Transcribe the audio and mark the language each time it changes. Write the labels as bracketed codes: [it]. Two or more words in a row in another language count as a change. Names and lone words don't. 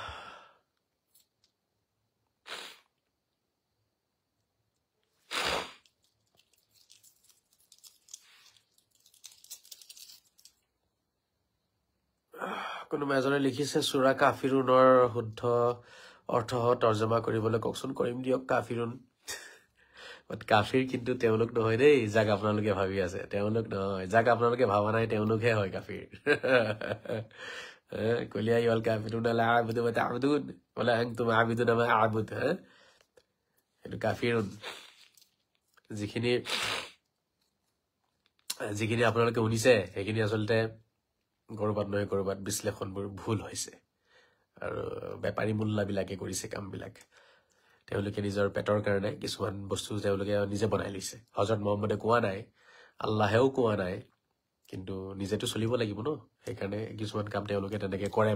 [as] কোনোবা এজনে লিখিছে সূৰা কাফিৰুনৰ শুদ্ধ অৰ্থ তৰ্জমা কৰিবলৈ কওকচোন কৰিম দিয়ক কাফিৰুন কাফিৰ কিন্তু তেওঁলোক নহয় দেই যাক আপোনালোকে ভাবি আছে তেওঁলোক নহয় যাক আপোনালোকে ভাবা নাই তেওঁলোকহে হয় কাফিৰ [ar] قل يا الكافرون لا أعبد و تعبدون ولا أنتم عابدون ما أعبد [as] এইটো কাফিৰুন যিখিনি আপোনালোকে শুনিছে সেইখিনি আচলতে কৰবাত নহয় কৰবাত বিশ্লেষণবোৰ ভুল হৈছে আৰু বেপাৰী মুল্লাবিলাকে কৰিছে কামবিলাক তেওঁলোকে নিজৰ পেটৰ কাৰণে কিছুমান বস্তু তেওঁলোকে নিজে বনাই লৈছে হযৰত মুহাম্মদে কোৱা নাই আল্লাহেও কোৱা নাই কিন্তু নিজেতো চলিব লাগিব ন সেইকাৰণে কিছুমান কাম তেওঁলোকে তেনেকে কৰে